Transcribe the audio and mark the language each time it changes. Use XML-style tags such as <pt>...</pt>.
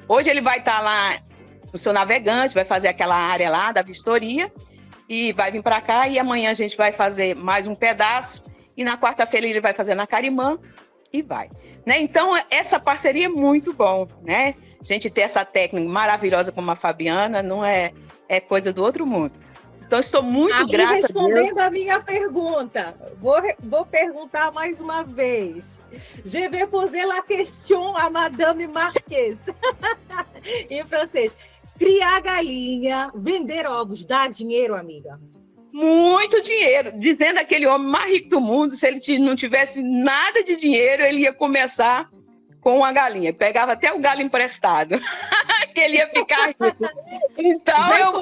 <pt>Hoje ele vai estar lá no seu navegante, vai fazer aquela área lá da vistoria e vai vir para cá e amanhã a gente vai fazer mais um pedaço e na quarta-feira ele vai fazer na Carimã e vai. né? Então, essa parceria é muito bom, né? A gente ter essa técnica maravilhosa como a Fabiana não é coisa do outro mundo. Então, estou muito grata. Respondendo a minha pergunta, vou perguntar mais uma vez.</pt> <fr>Je vais poser la question à Madame Marquez.</fr> <pt>Em francês. Criar galinha, vender ovos, dá dinheiro, amiga? Muito dinheiro. Dizendo aquele homem mais rico do mundo, se ele não tivesse nada de dinheiro, ele ia começar com uma galinha. Pegava até o galo emprestado. Que ele ia ficar rico. Então,</pt>